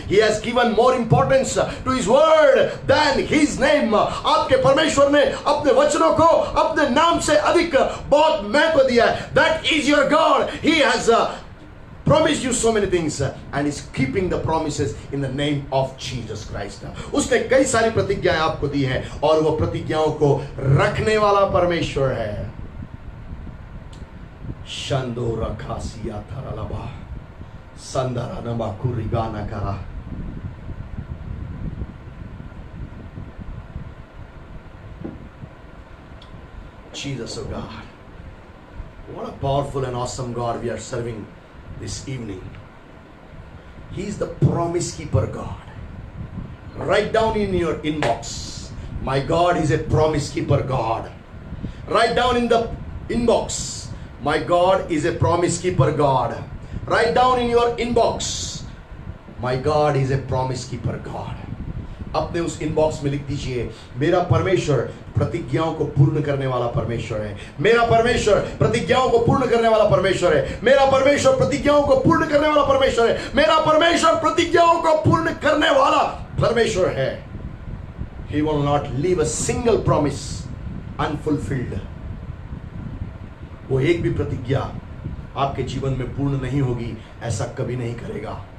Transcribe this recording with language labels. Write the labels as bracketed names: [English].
[English] He has given more importance to his word than his name. [Hindi] आपके परमेश्वर ने अपने वचनों को अपने नाम से अधिक बहुत महत्व दिया है। [English] That is your God. He has promised you so many things and is keeping the promises in the name of Jesus Christ. [Hindi] उसने कई सारी प्रतिज्ञाएं आपको दी हैं और वो प्रतिज्ञाओं को रखने वाला परमेश्वर है। Shandora Kasia Taralaba Sandara Namakuribana Kara. [English] Jesus, oh God, what a powerful and awesome God we are serving this evening. He is the promise keeper God. Write down in your inbox, my God is a promise keeper God. Write down in the inbox, my God is a promise keeper God. Write down in your inbox, my God is a promise keeper God. [Hindi] अपने उस inbox में लिख दीजिए, मेरा परमेश्वर प्रतिज्ञाओं को पूर्ण करने वाला परमेश्वर है। मेरा परमेश्वर प्रतिज्ञाओं को पूर्ण करने वाला परमेश्वर है। मेरा परमेश्वर प्रतिज्ञाओं को पूर्ण करने वाला परमेश्वर है। मेरा परमेश्वर प्रतिज्ञाओं को पूर्ण करने वाला परमेश्वर है। [English] He will not leave a single promise unfulfilled. [Hindi] वो एक भी प्रतिज्ञा आपके जीवन में पूर्ण नहीं होगी, ऐसा कभी नहीं करेगा।